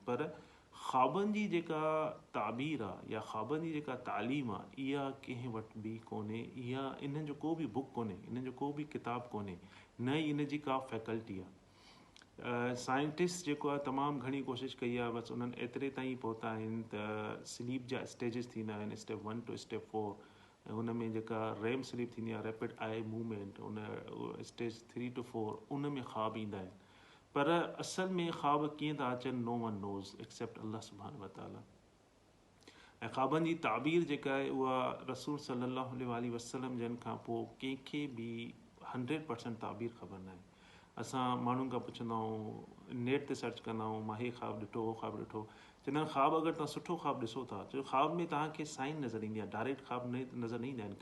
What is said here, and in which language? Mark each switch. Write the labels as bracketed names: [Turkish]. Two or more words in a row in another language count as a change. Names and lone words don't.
[Sindhi] पर ख़्वाबनि जी जेका ताबीर आहे या ख़्वाबनि जी जेका तालीम आहे, इहा कंहिं वटि बि कोन्हे। इहा इन्हनि जो को बि बुक कोन्हे, इन्हनि जो को बि किताबु कोन्हे, न ई इन जी का फैकल्टी आहे। साइंटिस्ट जेको आहे तमामु घणी कोशिशि कई आहे, बसि उन्हनि एतिरे ताईं पहुता आहिनि त स्लीप जा स्टेजिस थींदा आहिनि, [English] step 1 to step 4, [Sindhi] ऐं हुन में जेका [English] REM sleep [Sindhi] थींदी आहे, [English] rapid eye movement, [Sindhi] उन [English] stage 3 to 4 [Sindhi] उन में ख़्वाब ईंदा आहिनि। पर असल में ख़्वाब कीअं था अचनि, [English] no one knows except [Arabic] الله سبحانه وتعالى. [Sindhi] ऐं ख़्वाबनि जी ताबीर जेका आहे उहा रसूल [Arabic] صلى الله عليه وسلم [Sindhi] जन खां पोइ कंहिंखे बि 100% ताबीर ख़बर न आहे। असां माण्हुनि खां पुछंदा आहियूं, नेट ते सर्च कंदा आहियूं, मां हे ख़्वाबु ॾिठो, हो ख़्वाबु ॾिठो। चवंदा आहिनि ख़्वाबु अगरि तव्हां सुठो ख़्वाबु ॾिसो था, छो ख़्वाब में तव्हांखे साइन नज़र ईंदी आहे, डायरेक्ट ख़्वाबु नज़र न ईंदा आहिनि।